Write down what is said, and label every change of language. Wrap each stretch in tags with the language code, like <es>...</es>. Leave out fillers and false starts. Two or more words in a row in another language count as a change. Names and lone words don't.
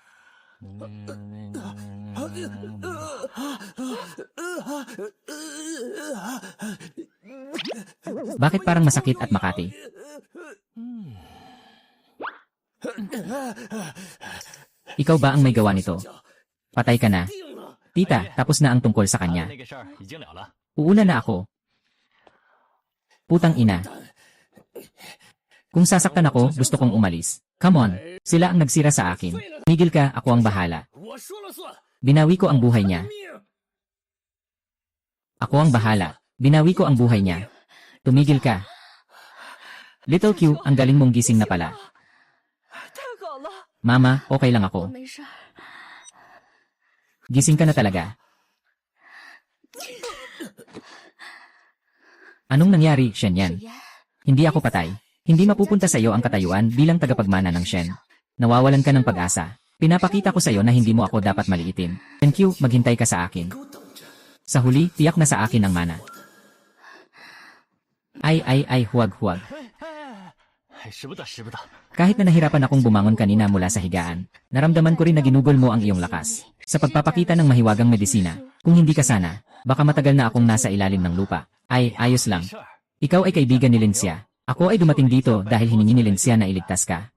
<tl>Bakit parang masakit at makati? Ikaw ba ang may gawa nito? Patay ka na. Tita, tapos na ang tungkol sa kanya.</tl> <zh>那个事儿已经了了。</zh> <tl>Uuna na ako. Putang ina. Kung sasaktan ako, gusto kong umalis.</tl> <en>Come on.</en> <tl>Sila ang nagsira sa akin. Migil ka, ako ang bahala.</tl> <zh>我说了算。</zh> <tl>Binawi ko ang buhay niya. Ako ang bahala. Binawi ko ang buhay niya. Tumigil ka. Little Q, ang galing mong gising na pala.</tl> <zh>太好了，</zh> <tl>Mama, okay lang</tl> <zh>我</zh> <tl>ako.</tl> <zh>没事儿。</zh> <tl>Gising ka na talaga. Anong nangyari, Shen Yan? Hindi ako patay. Hindi mapupunta sa iyo ang katayuan bilang tagapagmana ng Shen. Nawawalan ka ng pag-asa. Pinapakita ko sa iyo na hindi mo ako dapat maliitin.</tl> <en>Thank you,</en> <tl>maghintay ka sa akin. Sa huli, tiyak na sa akin ang mana. Ay, huwag.</tl> <zh>使不得，使不得。</zh> <tl>Kahit na nahirapan akong bumangon kanina mula sa higaan, naramdaman ko rin na ginugol mo ang iyong lakas. Sa pagpapakita ng mahiwagang medisina, kung hindi ka sana, baka matagal na akong nasa ilalim ng lupa. Ay, ayos lang. Ikaw ay kaibigan ni Lincia. Ako ay dumating dito dahil hiningi ni Lincia na iligtas ka.</tl>